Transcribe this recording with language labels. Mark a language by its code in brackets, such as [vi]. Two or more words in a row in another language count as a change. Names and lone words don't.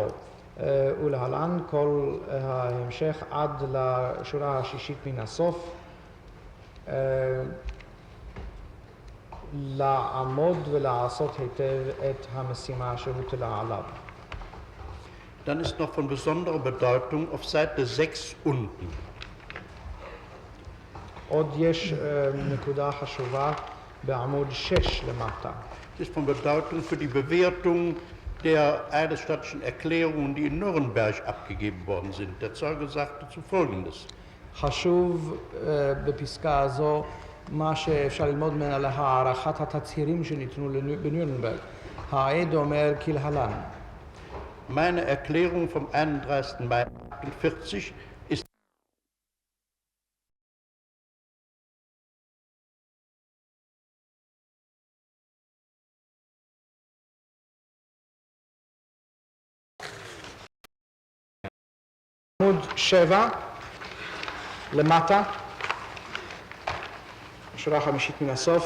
[he] ולהלן כל ההמשך עד לשורה השישית מן הסוף. לעמוד ולעשות היטב את המשימה שהוטלה עליו. [de] Dann ist noch von besonderer Bedeutung auf Seite 6 unten. [he] עוד יש נקודה חשובה בעמוד 6 למטה. [de] Das ist von Bedeutung für die Bewertung der eidesstattlichen Erklärungen, die in Nürnberg abgegeben worden sind. Der Zeuge sagte zu Folgendes. [he] חשוב בפסקה הזו מה שאפשר ללמוד ממנה להערכת התצהירים שניתנו בנירנברג. העד אומר כלהלן. [de] Meine Erklärung vom 31. Mai 1948 ist [he] עמוד 7 למטה, שורה חמישית מן הסוף.